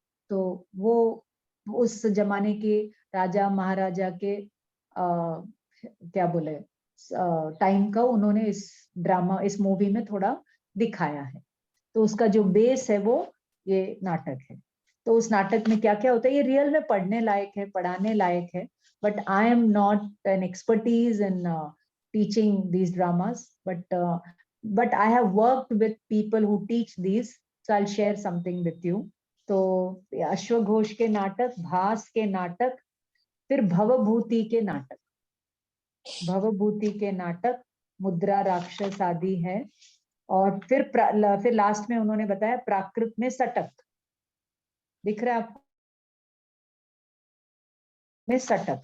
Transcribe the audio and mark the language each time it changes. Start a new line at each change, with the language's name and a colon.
Hindi: तो वो उस जमाने के राजा महाराजा के क्या बोले टाइम का उन्होंने इस ड्रामा, इस मूवी में थोड़ा दिखाया है। तो उसका जो बेस है वो ये नाटक है। तो उस नाटक में क्या क्या होता है, ये रियल में पढ़ने लायक है, पढ़ाने लायक है।
English: But I am not an expertise in teaching these dramas, but I have worked with people who teach these, so I'll share something with you.
Hindi: तो अश्वघोष के नाटक, भास के नाटक, फिर भवभूति के नाटक। भवभूति के नाटक, मुद्रा राक्षस आदि है। और फिर लास्ट में उन्होंने बताया प्राकृत में सटक, दिख रहा है आपको में सटक।